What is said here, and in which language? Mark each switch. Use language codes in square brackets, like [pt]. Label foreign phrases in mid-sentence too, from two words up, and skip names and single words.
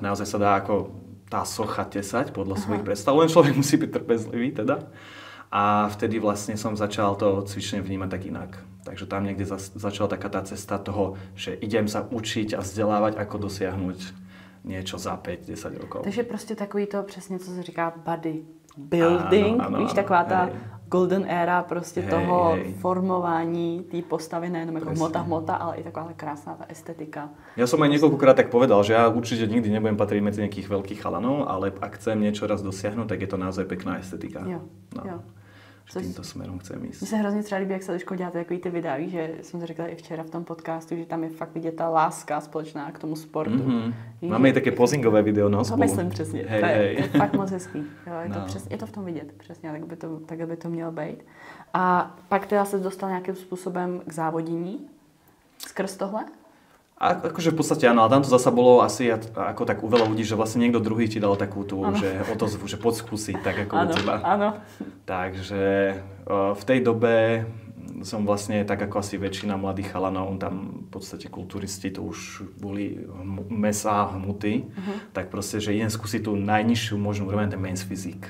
[sk] Naozaj sa dá ako tá socha tesať podľa svojich predstav, len človek musí byť trpezlivý teda. A vtedy vlastne som začal to cvičenie vnímať tak inak. Takže tam niekde začala taká tá cesta toho, že idem sa učiť a vzdelávať, ako dosiahnuť niečo za 5-10 rokov. [cs] Takže prostě takový to přesně, co se říká [en] body building, [cs] víš, taková ta [en] golden era [cs] prostě toho formování té postavy, nejenom jako hmota, ale i taková krásná ta estetika. [sk] Ja som aj niekoľkokrát tak povedal, že ja určite nikdy nebudem patriť medzi nejakých veľkých chalanov, ale ak chcem niečo raz dosiahnuť, tak je to naozaj pekná estetika. Jo. Týmto smerom chcem ísť. [cs] Mně se hrozně třeba líbí, jak se Eliškou děláte takový ty videa, víš, že jsem to řekla i včera v tom podcastu, že tam je fakt vidět ta láska společná k tomu sportu. [sk] Máme i také posingové video, no, spolu. [cs] To myslím přesně, to je fakt moc hezký. Jo, je to v tom vidět, přesně, tak by to mělo být. A pak teda se dostal nějakým způsobem k závodění skrz tohle? [sk] A akože v podstate áno, ale tam to zasa bolo asi ako tak u veľa ľudí, že vlastne niekto druhý ti dal takú tú, že odozvu, že poď skúsiť, tak ako u teba. Áno. Takže v tej dobe som vlastne tak ako asi väčšina mladých chalanov, tam v podstate kulturisti to už boli mesa, hmuty, tak proste, že idem skúsiť tú najnižšiu možnú úroveň, ten men's fyzik.